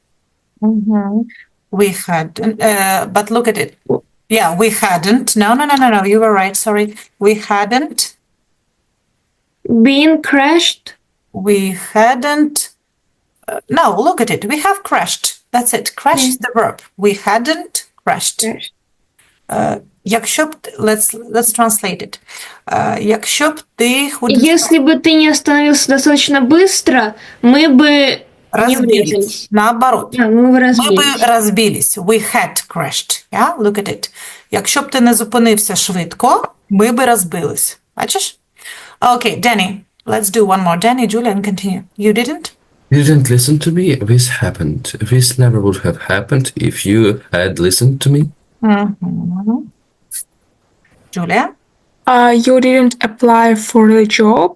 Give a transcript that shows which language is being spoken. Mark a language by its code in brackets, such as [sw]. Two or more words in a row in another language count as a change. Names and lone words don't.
[en] We had, but look at it. Yeah, we hadn't. No, you were right, sorry. We hadn't. Been crashed. We hadn't. No, look at it. We have crashed. That's it. Crash is the verb. We hadn't crashed. [uk] Якщо б, [en] let's translate it. [uk] Якщо б ти [ru] Если бы ты не остановился достаточно быстро, мы бы не разбились. врезались. Наоборот. Да, мы бы [uk] Ми [ru] разбились. [uk] би розбились. [en] We had crashed. Yeah? Look at it. [uk] Якщо б ти не зупинився швидко, ми би розбились. Бачиш? [en] Okay, Danny. Let's do one more. Danny, Julia, and continue. You didn't? You didn't listen to me. This happened. This never would have happened if you had listened to me. Julia? You didn't apply for the job.